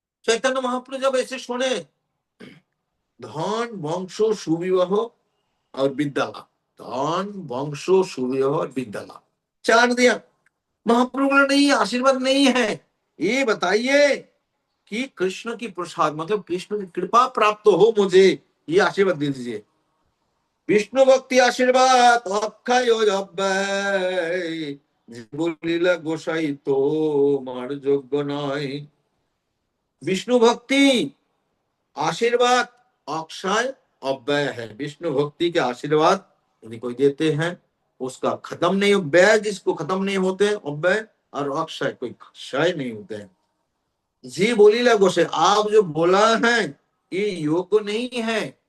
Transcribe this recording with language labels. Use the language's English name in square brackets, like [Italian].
[Hindi] चैतन्य महाप्रभु जब ऐसे सुने, धन वंश सुविवाह और विद्या लाभ, धन वंश सुविवाह और विद्या लाभ चार दिया। महाप्रभु ने नहीं आशीर्वाद नहीं है, ये बताइए कि कृष्ण की प्रसाद मतलब कृष्ण की कृपा प्राप्त हो मुझे, ये आशीर्वाद दे दीजिए। [Bangla] विष्णु भक्ति आशीर्वाद अक्षय বলিলা গোসাই তো মার যোগ্য নয়। [Hindi] विष्णु भक्ति आशीर्वाद अक्षय अव्यय है, विष्णु भक्ति के आशीर्वाद यदि कोई देते हैं उसका खत्म नहीं, व्यय जिसको खत्म नहीं होते अव्यय, और अक्षय कोई क्षय नहीं होते हैं। जी बोलीला गोसाई आप जो बोला है ये योग्य नहीं है।